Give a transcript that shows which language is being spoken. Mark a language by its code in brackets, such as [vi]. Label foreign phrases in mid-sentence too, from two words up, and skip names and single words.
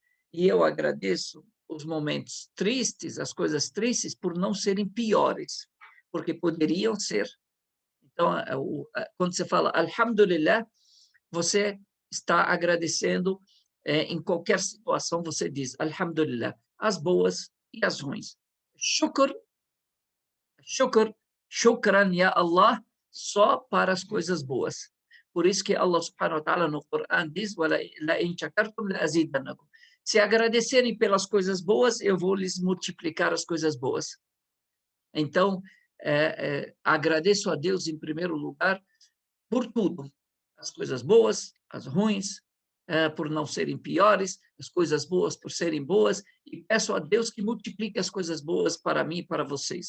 [pt] E eu agradeço os momentos tristes, as coisas tristes, por não serem piores, porque poderiam ser. Então, quando você fala Alhamdulillah, você está agradecendo em qualquer situação, você diz Alhamdulillah, as boas e as ruins. [ar] شكر، شكرا يا الله, [pt] só para as coisas boas. Por isso que [ar] الله سبحانه وتعالى [pt] no Coran diz se agradecerem pelas coisas boas, eu vou lhes multiplicar as coisas boas. Então, agradeço a Deus em primeiro lugar por tudo. As coisas boas, as ruins, por não serem piores, as coisas boas por serem boas, e peço a Deus que multiplique as coisas boas para mim e para vocês.